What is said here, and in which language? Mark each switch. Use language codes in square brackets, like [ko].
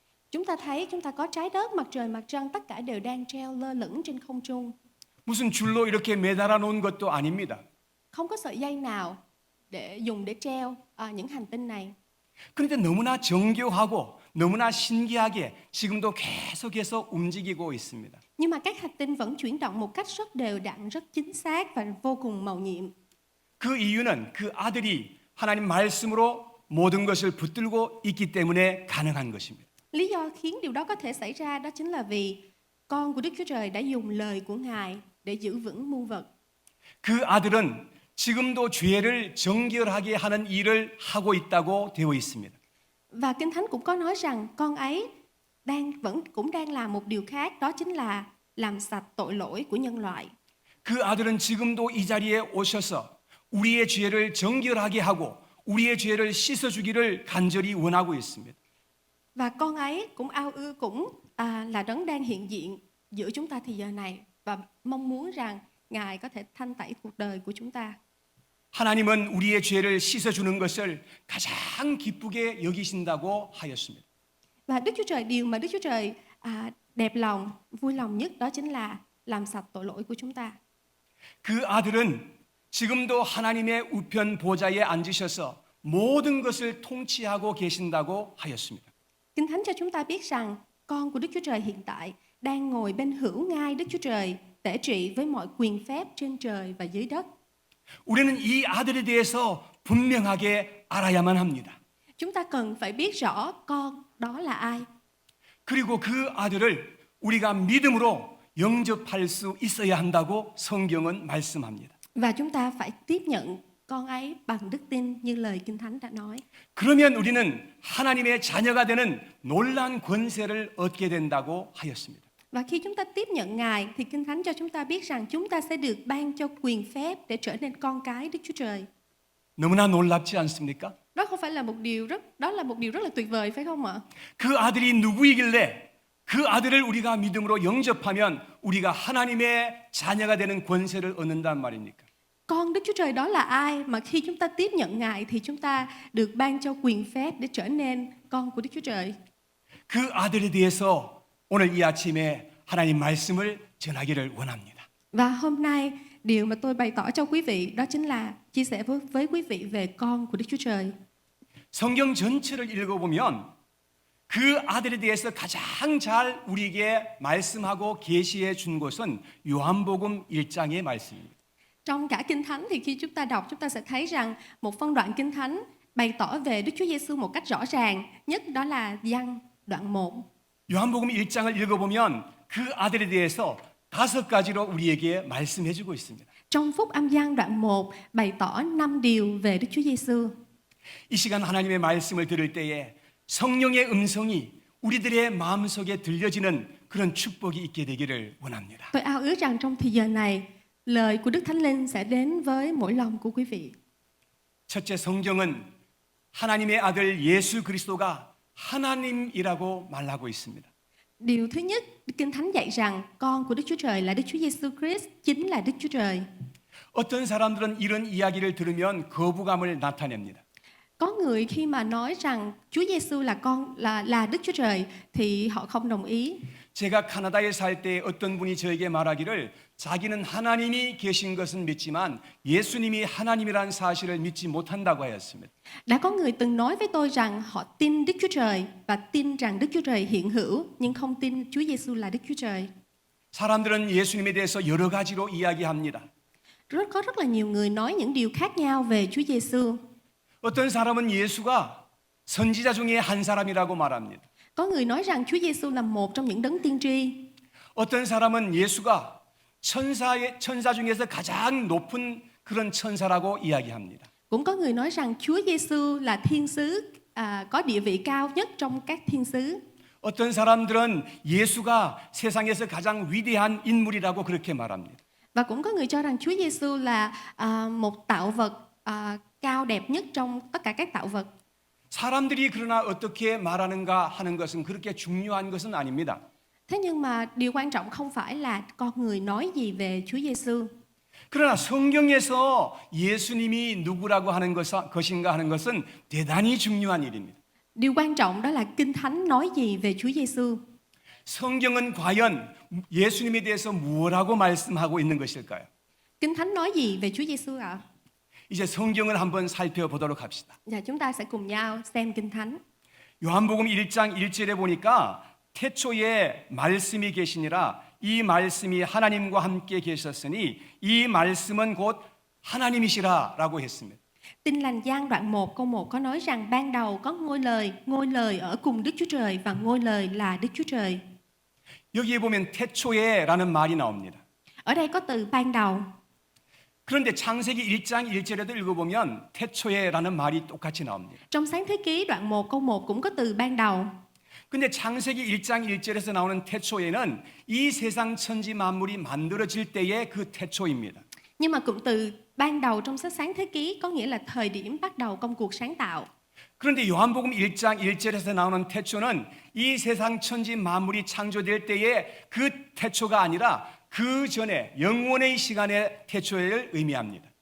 [vi] Chúng ta thấy chúng ta có trái đất, mặt trời, mặt trăng, tất cả đều đang treo lơ lửng trên không trung. [ko] 무슨 줄로 이렇게 매달아 놓은 것도 아닙니다. [vi] Không có sợi dây nào để dùng để treo những hành tinh này. [ko] 그런데 너무나 정교하고 너무나 신기하게 지금도 계속해서 움직이고 있습니다. [vi] Nhưng mà các hành tinh vẫn chuyển động một cách rất đều đặn, rất chính xác và vô cùng mầu nhiệm. [ko] 그 이유는 그 아들이 하나님 말씀으로 모든 것을 붙들고 있기 때문에 가능한 것입니다. [vi] Lý do khiến điều đó có thể xảy ra đó chính là vì con của Đức Chúa Trời đã dùng lời của Ngài để giữ vững muôn vật. [ko] 그 아들은 지금도 죄를 정결하게 하는 일을 하고 있다고 되어 있습니다. [vi] Và Kinh Thánh cũng có nói rằng con ấy cũng đang làm một điều khác, đó chính là làm sạch tội lỗi của nhân loại. [ko] 그 아들은 지금도 이 자리에 오셔서 우리의 죄를 정결하게 하고 우리의 죄를 씻어 주기를 간절히 원하고 있습니다. [vi] Và con ấy cũng ao ước là đấng đang hiện diện giữa chúng ta thì giờ này và mong muốn rằng Ngài có thể thanh tẩy cuộc đời của chúng ta. [ko] 하나님은 우리의 죄를 씻어 주는 것을 가장 기쁘게 여기신다고 하였습니다. [vi] Và điều mà Đức Chúa Trời đẹp lòng, vui lòng nhất đó chính là làm sạch tội lỗi của chúng ta. [ko] 그 아들은 지금도 하나님의 우편 보좌에 앉으셔서 모든 것을 통치하고 계신다고 하였습니다. [vi] Kinh Thánh cho chúng ta biết rằng con của Đức Chúa Trời hiện tại đang ngồi bên hữu ngai Đức Chúa Trời, tể trị với mọi quyền phép trên trời và dưới đất. [ko] 우리는 이 아들에 대해서 분명하게 알아야만 합니다. [vi] Chúng ta cần phải biết rõ con đó là ai. [ko] 그리고 그 아들을 우리가 믿음으로 영접할 수 있어야 한다고 성경은 말씀합니다. [vi] Và chúng ta phải tiếp nhận con ấy bằng đức tin như lời Kinh Thánh đã nói. [ko] 그러면 우리는 하나님의 자녀가 되는 놀라운 권세를 얻게 된다고 하였습니다. [vi] Và khi chúng ta tiếp nhận Ngài thì Kinh Thánh cho chúng ta biết rằng chúng ta sẽ được ban cho quyền phép để trở nên con cái Đức Chúa Trời. [ko] 너무나 놀랍지 않습니까? [vi] Đó không phải là một điều rất là tuyệt vời phải không ạ? [ko] 그 아들이 누구이길래 그 아들을 우리가 믿음으로 영접하면 우리가 하나님의 자녀가 되는 권세를 얻는단 말입니까? [vi] Con Đức Chúa Trời đó là ai mà khi chúng ta tiếp nhận Ngài thì chúng ta được ban cho quyền phép để trở nên con của Đức Chúa Trời. [ko] 그 아들에 대해서 오늘 이 아침에 하나님 말씀을 전하기를 원합니다. [vi] Và hôm nay điều mà tôi bày tỏ cho quý vị đó chính là chia sẻ với quý vị về con của Đức Chúa Trời. [ko] 성경 전체를 읽어보면 그 아들에 대해서 가장 잘 우리에게 말씀하고 계시해 준 것은 요한복음 1장의 말씀입니다. [vi] Trong cả Kinh Thánh thì khi chúng ta đọc chúng ta sẽ thấy rằng một phân đoạn Kinh Thánh bày tỏ về Đức Chúa Giêsu một cách rõ ràng nhất đó là Giăng đoạn 1. [ko] 요한복음 1장을 읽어보면 그 아들에 대해서 5가지로 우리에게 말씀해 주고 있습니다. [vi] Trong Phúc Âm Giăng đoạn 1 bày tỏ 5 điều về Đức Chúa Giêsu. [ko] 이 시간 하나님의 말씀을 들을 때에 성령의 음성이 우리들의 마음속에 들려지는 그런 축복이 있게 되기를 원합니다. [vi] Tôi ao ước rằng trong thời giờ này lời của Đức Thánh Linh sẽ đến với mỗi lòng của quý vị. [ko] 첫째 성경은 하나님의 아들 예수 그리스도가 하나님이라고 말하고 있습니다. [vi] Điều thứ nhất, Kinh Thánh dạy rằng con của Đức Chúa Trời là Đức Chúa Giêsu Christ chính là Đức Chúa Trời. [ko] 어떤 사람들은 이런 이야기를 들으면 거부감을 나타냅니다. [vi] Có người khi mà nói rằng Chúa Giêsu là Đức Chúa Trời thì họ không đồng ý. [ko] 제가 카나다에 살 때 어떤 분이 저에게 말하기를 자기는 하나님이 계신 것은 믿지만 예수님이 하나님이라는 사실을 믿지 못한다고 하였습니다. [vi] Đã có người từng nói với tôi rằng họ tin Đức Chúa Trời và tin rằng Đức Chúa Trời hiện hữu nhưng không tin Chúa Giêsu là Đức Chúa Trời. [ko] 사람들은 예수님에 대해서 여러 가지로 이야기합니다. [vi] Có rất là nhiều người nói những điều khác nhau về Chúa Giêsu. [ko] 어떤 사람은 예수가 선지자 중에 한 사람이라고 말합니다. [vi] Có người nói rằng Chúa Giêsu là một trong những đấng tiên tri. [ko] 어떤 사람은 예수가 천사 중에서 가장 높은 그런 천사라고 이야기합니다. [vi] Cũng có người nói rằng Chúa Giêsu là thiên sứ có địa vị cao nhất trong các thiên sứ. [ko] 어떤 사람들은 예수가 세상에서 가장 위대한 인물이라고 그렇게 말합니다. [vi] Và cũng có người cho rằng Chúa Giêsu là một tạo vật cao đẹp nhất trong tất cả các tạo vật. [ko] 사람들이 그러나 어떻게 말하는가 하는 것은 그렇게 중요한 것은 아닙니다. [vi] Thế nhưng mà điều quan trọng không phải là con người nói gì về Chúa Giêsu. [ko] 그러나 성경에서 예수님이 누구라고 하는 것인가 하는 것은 대단히 중요한 일입니다. [vi] Điều quan trọng đó là Kinh Thánh nói gì về Chúa Giêsu. [ko] 성경은 과연 예수님에 대해서 무엇라고 말씀하고 있는 것일까요? [vi] Kinh Thánh nói gì về Chúa Giêsu ạ? [ko] 이제 성경을 한번 살펴보도록 합시다. [vi] Và chúng ta sẽ cùng nhau xem Kinh Thánh. [ko] 요한복음 1장 1절에 보니까 태초에 말씀이 계시니라 이 말씀이 하나님과 함께 계셨으니 이 말씀은 곧 하나님이시라라고 했습니다. [vi] Tin lành Giăng đoạn 1 câu 1 có nói rằng ban đầu có ngôi lời ở cùng Đức Chúa Trời và ngôi lời là Đức Chúa Trời. [ko] 여기에 보면 태초에라는 말이 나옵니다. [vi] Ở đây có từ ban đầu. [ko] 그런데 창세기 1장 1절에도 읽어보면 태초에라는 말이 똑같이 나옵니다. [vi] Trong Sáng Thế Ký đoạn 1 câu 1 cũng có từ ban đầu. [ko] 근데 창세기 1장 1절에서 나오는 태초에는 이 세상 천지 만물이 만들어질 때의 그 태초입니다. [vi] Nhưng mà cụm từ ban đầu trong sách Sáng Thế Ký có nghĩa là thời điểm bắt đầu công cuộc sáng tạo. [ko] 그런데 요한복음 1장 1절에서 나오는 태초는 이 세상 천지 만물이 창조될 때의 그 태초가 아니라 그 전에 영원의 시간의 태초를 의미합니다.